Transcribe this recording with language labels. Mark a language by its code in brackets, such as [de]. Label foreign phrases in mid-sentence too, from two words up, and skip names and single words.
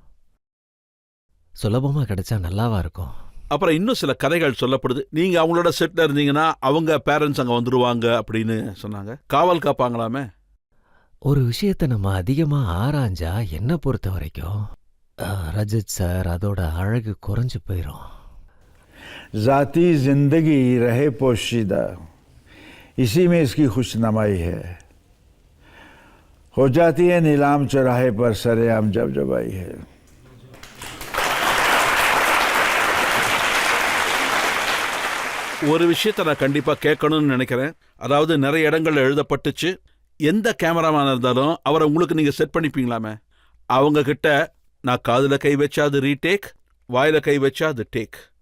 [ta] சுலபமா கிடைச்சா நல்லாவா இருக்கும். அப்புறம் இன்னும் சில கதைகள் சொல்லப்படுது. நீங்க அவங்களோட செட்ல இருந்தீங்கன்னா அவங்க பேரண்ட்ஸ் அங்க வந்துருவாங்க அப்படின்னு சொன்னாங்க. காவல் காப்பாங்களாமே? ஒரு விஷயத்தை நம்ம அதிகமா ஆராய்ஞ்சா என்ன பொறுத்த வரைக்கும் ரஜித் சார் அதோட அழகு குறைஞ்சு போயிடும். [ur] ذاتی زندگی رہے پوشیدہ، اسی میں اس کی خوشنمائی ہے. ہو جاتی ہے نیلام چوراہے پر سرِعام جب جبائی ہے. [ta] ஒரு விஷயத்தை நான் கண்டிப்பா கேட்கணும்னு நினைக்கிறேன். அதாவது நிறைய இடங்கள்ல எழுதப்பட்டுச்சு, எந்த கேமராமேன் இருந்தாலும் அவரை உங்களுக்கு நீங்க செட் பண்ணிப்பீங்களாமே? அவங்க கிட்ட நான் காதுல கை வச்சா அது ரீடேக், வாயில கை வச்சா அது டேக்.